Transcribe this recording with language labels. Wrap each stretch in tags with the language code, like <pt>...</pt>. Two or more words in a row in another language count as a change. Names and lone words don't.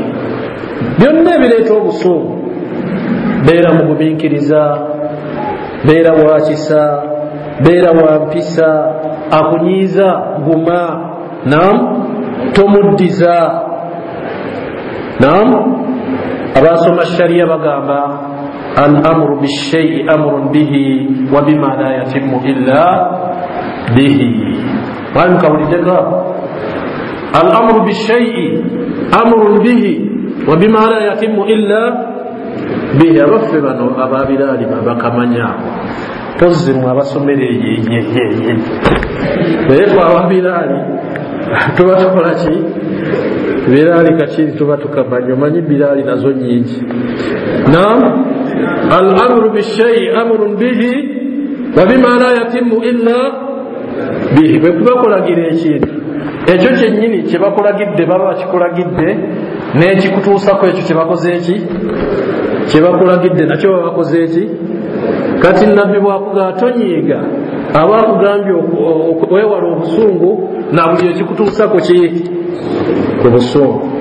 <lg>Byonna ebireeta obusungu, beera mu gumiikiriza, beera wakisa, beera wampisa, akunyiiza guma, tomuddiza. Abasoma shariya bagamba</lg> <ar>الأمر بشيء أمر به وبما لا يتم إلا به.</ar> <lg>Mwali mukawuliddeko</lg> <ar>الأمر بشيء أمر به وبما لا يتم إلا به.</ar> <lg>Abaffe bano ababiraali bakamanya pozzi mwe abasomera eyeyeyeye naye twe ababiraali tuba tukola ki? Biraali kakiri tuba tukamanya. Omanyi biraali nazo nyingi.</lg> <ar>الأمر بشيء أمر به وبما لا يتم إلا به.</ar> <lg>Bwe kubakulagira ekintu ekyo kyennyini kyebakulagidde baba bakikulagidde, n'ekikutuusako ekyo kyebakoze eki kyebakulagidde nakyo baba bakoze eki. Kati nabbi bwakugaa tonyiiga, aba akugambye okwewala obusungu na buli ekikutuusako ki ku busungu.</lg>